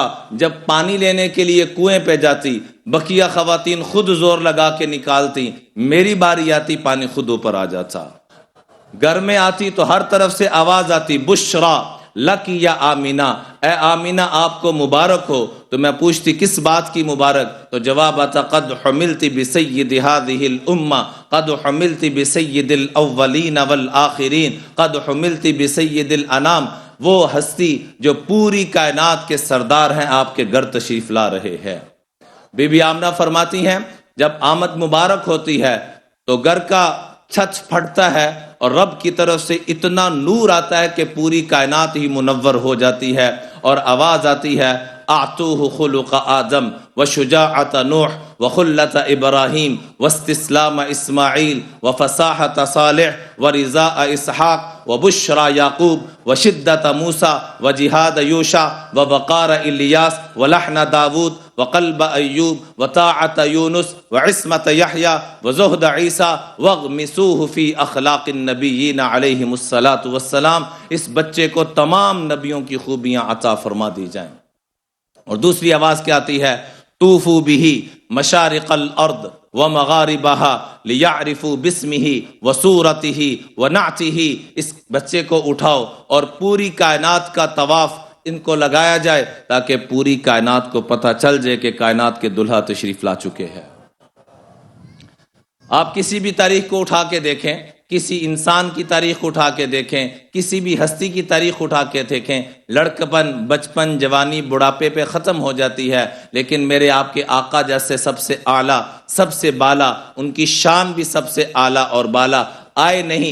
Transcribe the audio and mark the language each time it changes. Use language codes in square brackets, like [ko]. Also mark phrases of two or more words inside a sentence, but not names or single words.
[hi] जब पानी लेने के लिए कुएं पे जाती, बकिया खवातीन खुद जोर लगा के निकालती, मेरी बारी आती पानी खुद ऊपर आ जाता। घर में आती तो हर तरफ से आवाज आती, [ar] بشرى لك يا آمنة, [hi] ए आमीना आपको मुबारक हो। तो मैं पूछती किस बात की मुबारक, तो जवाब आता [ar] قد حملت بسيد هذه الأمة، قد حملت بسيد الأولين والآخرين، قد حملت بسيد الأنام. [hi] वो हस्ती जो पूरी कायनात के सरदार हैं आपके घर तशरीफ ला रहे हैं। बीबी आमना फरमाती हैं जब आमद मुबारक होती है तो घर का छत फटता है और रब की तरफ से इतना नूर आता है कि पूरी कायनात ही मुनव्वर हो जाती है और आवाज आती है आतूहु [ar] خلق آدم وشجاعة نوح وخلة إبراهيم واستسلام إسماعيل وفصاحة صالح ورضا إسحاق وبشرى يعقوب وشدة موسى وجهاد يوشع ووقار إلياس ولحن داود وقلب أيوب وطاعة يونس وعصمة يحيى وزهد عيسى واغمسوه في أخلاق النبيين عليهم الصلاة والسلام. [hi] इस बच्चे को तमाम नबियों की खूबियाँ अता फरमा दी जाएं। और दूसरी आवाज क्या आती है, [ar] طوفوا به مشارق الأرض ومغاربها ليعرفوا باسمه وصورته ونعته. [hi] इस बच्चे को उठाओ और पूरी कायनात का तवाफ इनको लगाया जाए ताकि पूरी कायनात को पता चल जाए कि कायनात के दुल्हा तशरीफ ला चुके हैं। आप किसी भी तारीख को उठा के देखें, किसी इंसान की तारीख उठा के देखें, किसी भी हस्ती की तारीख उठा के देखें, लड़कपन, बचपन, जवानी, बुढ़ापे पे ख़त्म हो जाती है, लेकिन मेरे आपके आका जैसे सबसे आला, सबसे बाला, उनकी शान भी सबसे आला और बाला आए नहीं।